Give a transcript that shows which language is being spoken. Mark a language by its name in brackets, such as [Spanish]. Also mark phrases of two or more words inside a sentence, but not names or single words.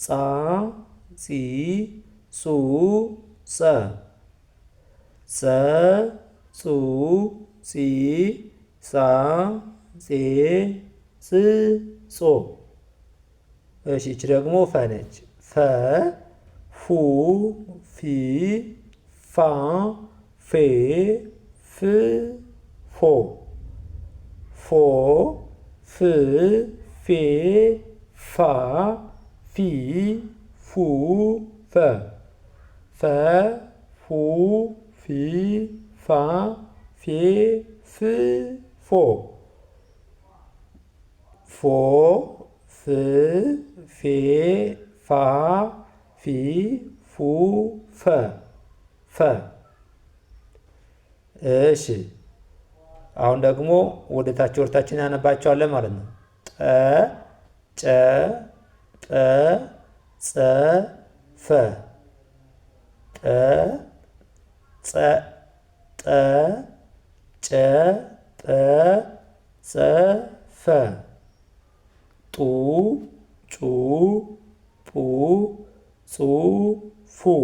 [Amharic] ጺ ጹ ጸ ጸ ጹ ጺ ጻ ጼ ጽ ጾ። እሺ እቺ ደግሞ ፈ ነች። ፈ ፉ ፊ ፋ ፌ ፍ ፎ ፎ ፍ ፌ ፋ ፊ ፉ ፈ ፈ ፉ ፊ ፋ ፌ ፍ ፎ ፎ ፍ ፌ ፋ ፊ ፉ ፈ ፈ። እሺ አሁን ደግሞ ወደ ታች ወርታችን ያነባቸዋለን ማለት ነው። ጠ ጨ ጰ ጸ ፈ ጠ ጸ ጠ ጨ ጰ ጸ ፈ ጡ ጩ ጱ ጹ ፉ